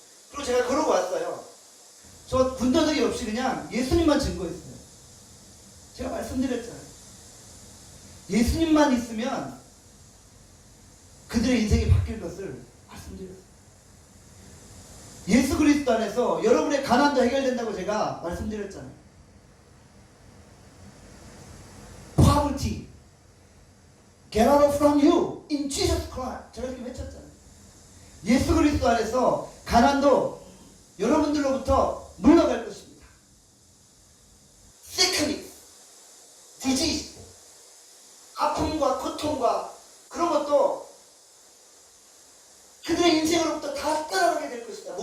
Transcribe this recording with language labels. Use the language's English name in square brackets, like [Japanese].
[Korean] 그리고 제가 그러고 왔어요. 저 군더더기 없이 그냥 예수님만 증거했어요. 제가 말씀드렸잖아요. 예수님만 있으면 그들의 인생이 바뀔 것을 말씀드렸어요. 예수 그리스도 안에서 여러분의 가난도 해결된다고 제가 말씀드렸잖아요. [English] Poverty, get out from you in Jesus Christ. [Korean] 제가 이렇게 외쳤잖아요. 예수 그리스도 안에서 가난도 여러분들로부터 물러갈 것입니다. [English] Sickness, disease, [Korean] 아픔과 고통과 그런 것도 그들의 인생으로부터 다 떠나가게 될 것이다.